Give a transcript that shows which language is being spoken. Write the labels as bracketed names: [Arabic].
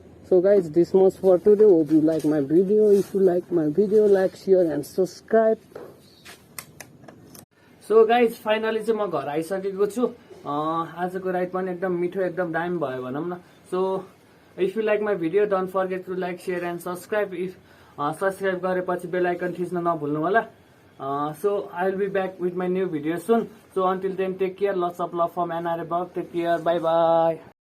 [English] So guys, this much for today. Hope you like my video. If you like my video, like, share and subscribe. So guys, finally [Nepali] चाहिँ म घर आइसकेको छु। आजको ride पनि एकदम मिठो एकदम दामी भयो भनौँ न। [English] So if you like my video, don't forget to like, share and subscribe. If subscribe [Nepali] गरेपछि बेल आइकन थिच्न नभुल्नु होला। [English] So I'll be back with my new video soon. So until then, take care. Lots of love from NR above. Take care. Bye bye.